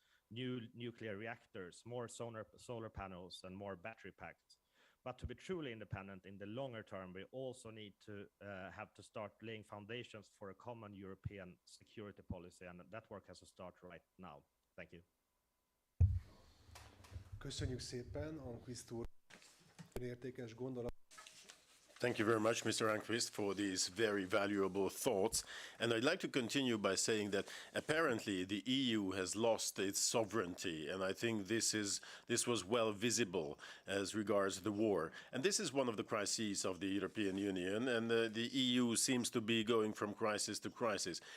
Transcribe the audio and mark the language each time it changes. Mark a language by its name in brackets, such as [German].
[English] New nuclear reactors, more solar panels, and more battery packs. But to be truly independent in the longer term, we also need to have to start laying foundations for a common European security policy, and that work has to start right now. Thank you. [Hungarian] Köszönjük szépen, Almqvist úr, értékes gondolat. [English] Thank you very much, Mr. Almqvist, for these very valuable thoughts. And I'd like to continue by saying that apparently the EU has lost its sovereignty, and I think this was well visible as regards the war. And this is one of the crises of the European Union, and the EU seems to be going from crisis to crisis.